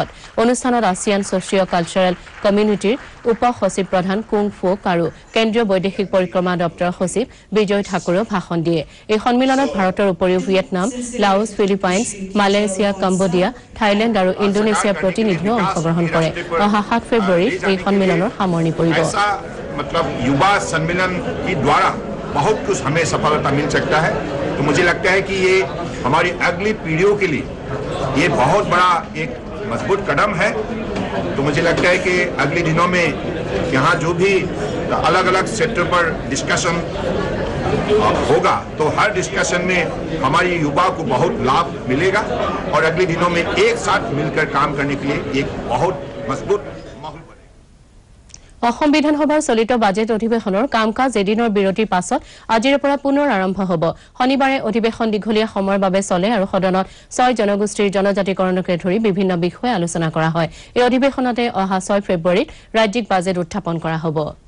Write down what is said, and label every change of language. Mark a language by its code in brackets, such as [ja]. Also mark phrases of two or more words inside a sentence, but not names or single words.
[as] অনুষ্ঠানত আসিয়ান ছচিঅ কালচাৰেল কমিউনিটিৰ উপ সচিব প্ৰধান কুং ফোক আৰু কেন্দ্ৰীয় বৈদেশিক পৰিক্ৰমা দপ্তৰৰ সচিব বিজয় ঠাকুৰেও ভাষণ দিয়ে। এই সন্মিলনত ভাৰতৰ উপৰিও ভিয়েটনাম, লাওছ, ফিলিপাইনছ, মালয়েছিয়া, কম্বোডিয়া, থাইলেণ্ড আৰু ইণ্ডোনেছিয়াৰ প্ৰতিনিধিও অংশগ্ৰহণ কৰে। অহা 7 ফেব্ৰুৱাৰীত এই সন্মিলনৰ সামৰণি পৰিব। [hi] युवा सम्मेलन के द्वारा बहुत कुछ हमें सफलता मिल सकता है। तो मुझे लगता है कि ये हमारी अगली पीढ़ियों के लिए ये बहुत बड़ा एक मजबूत कदम है। तो मुझे लगता है कि अगले दिनों में यहाँ जो भी अलग अलग सेक्टर पर डिस्कशन होगा तो हर डिस्कशन में हमारी युवा को बहुत लाभ मिलेगा और अगले दिनों में एक साथ मिलकर काम करने के लिए एक बहुत मजबूत [as] অসম বিধানসভাৰ চলিত বাজেট অধিৱেশনৰ কাম কাজ এদিনৰ বিৰতিৰ পাছত আজিৰ পৰা পুনৰ আৰম্ভ হ'ব। শনিবাৰে অধিৱেশন দীঘলীয়া সময়ৰ বাবে চলে আৰু সদনত 6 জনগোষ্ঠীৰ জনজাতিকৰণকে ধৰি বিভিন্ন বিষয়ে আলোচনা কৰা হয়। এই অধিৱেশনতে অহা 6 ফেব্ৰুৱাৰীত ৰাজ্যিক বাজেট উত্থাপন কৰা হ'ব।